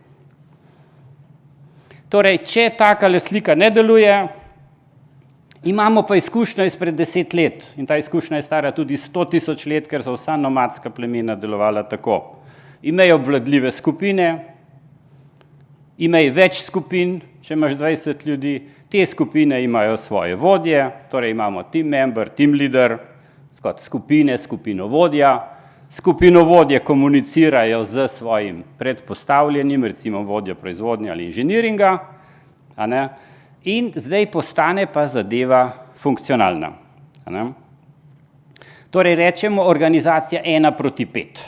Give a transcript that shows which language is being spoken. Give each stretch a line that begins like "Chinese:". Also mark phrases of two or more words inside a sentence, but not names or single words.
Slovenian: Torej, če takale slika ne deluje, imamo pa izkušnjo izpred 10 let in ta izkušnja je stara tudi 100 000 let, ker so vsa nomadska plemena delovala tako. Imajo obvladljive skupine, imajo več skupin, če imaš 20 ljudi, te skupine imajo svoje vodje, torej imamo
English: team member, team leader,
Slovenian: kot skupine, skupinovodja. Skupinovodje komunicirajo z svojim predpostavljenim, recimo vodjo proizvodnje ali inženiringa, in zdaj postane pa zadeva funkcionalna. Torej rečemo organizacija 1:5.